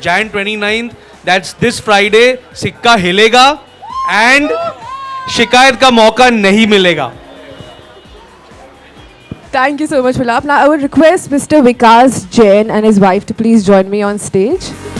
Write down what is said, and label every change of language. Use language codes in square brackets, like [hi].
[en] Jan 29th, that's this Friday. [hi] सिक्का हिलेगा and शिकायत का मौका नहीं मिलेगा. [en] Thank you so much, Milap. Now I would request Mr. Vikas Jain and his wife to please join me on stage.